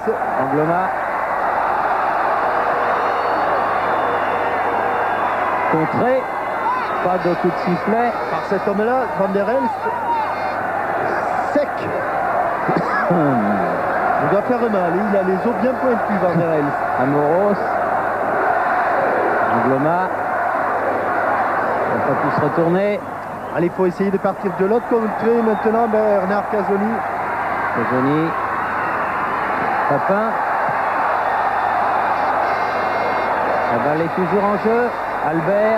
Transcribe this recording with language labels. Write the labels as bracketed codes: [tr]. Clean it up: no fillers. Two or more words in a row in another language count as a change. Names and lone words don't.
[fr] Angloma. Contré. Pas de coup de sifflet. Par cet homme-là, Van der Elst. Sec. Il doit faire mal. Il a les os bien pointus, Van der Elst. Amoros. Angloma. Il n'a pas pu se retourner. Allez, il faut essayer de partir de l'autre contrée maintenant. Bernard Casoni. Casoni. Papin. La balle est toujours en jeu. Albert.